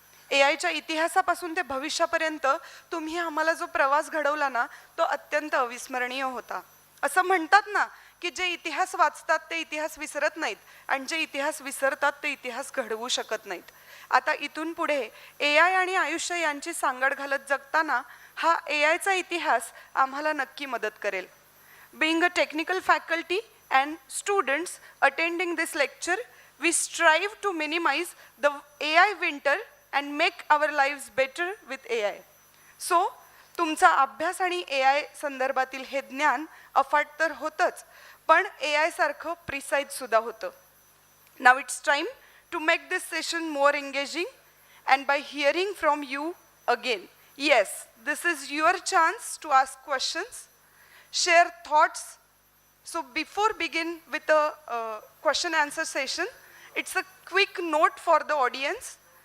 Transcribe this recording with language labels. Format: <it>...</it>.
<mr>AIच्या इतिहासापासून ते भविष्यापर्यंत तुम्ही आम्हाला जो प्रवास घडवला ना तो अत्यंत अविस्मरणीय होता. असं म्हणतात ना की जे इतिहास वाचतात ते इतिहास विसरत नाहीत आणि जे इतिहास विसरतात ते इतिहास घडवू शकत नाहीत. आता इथून पुढे AI आणि आयुष्य यांची सांगड घालत जगताना हा AIचा इतिहास आम्हाला नक्की मदत करेल.</mr> <en>Being a technical faculty and students attending this lecture, we strive to minimize the AI winter and make our lives better with AI.</en> <mr>So, तुमचा अभ्यास आणि AI संदर्भातील हे ज्ञान अफाट तर होतंच, पण AI सारखं प्रिसाईज सुद्धा होतं.</mr> <en>Now it's time to make this session more engaging and by hearing from you again. Yes, this is your chance to ask questions, share thoughts. So before begin with a question answer session, it's a quick note for the audience.</en>